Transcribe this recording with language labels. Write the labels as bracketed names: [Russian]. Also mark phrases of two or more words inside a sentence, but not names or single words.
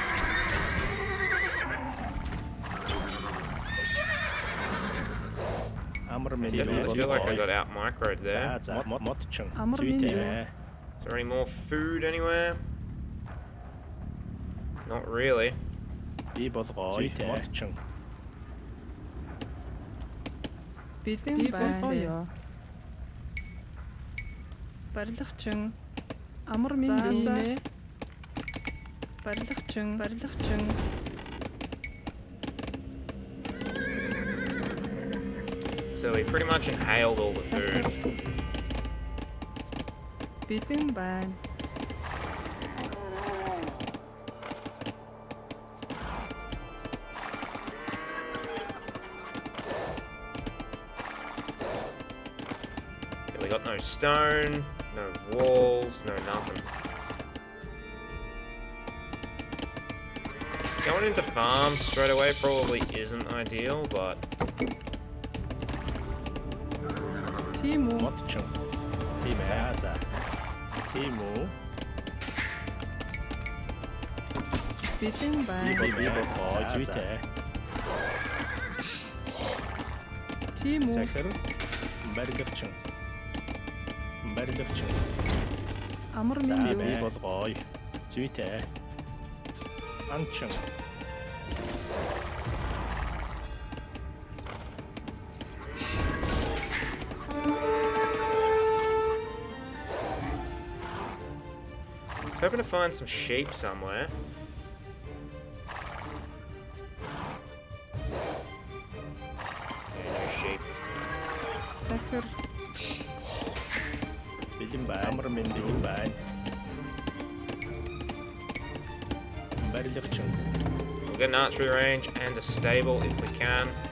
[Mongolian] Амар [English] I [Mongolian] минь [English] definitely feel like I got out microed there. [Mongolian] За модчин. Амар минь Зүйтэй. [English] Is there any more food anywhere? Not really. [Mongolian] Би болгоё. Модчин. Бэлэн болгоё. Барилгачин. Амар минь дэмэ. Барилгачин. [English] So we pretty much inhaled all the food. [Mongolian] Бэлэн байна. [English] Okay, we got no stone, no walls, no nothing. Going into farms straight away probably isn't ideal, but [Mongolian] Тийм үү? Модчин. Тийм ээ. За. Тийм үү? Бэлэн Би байна. болгоё. Зүйтэй. Тийм үү? Захир барилгачин. Амар За минь би юу? болгоё. Зүйтэй. Анчин. [English] hoping to find some sheep somewhere. Yeah, no sheep. [Mongolian] Захир. Бэлэн байна. Амар минь бэлэн байна. Барилгачин. [English] We'll get an archery range and a stable if we can.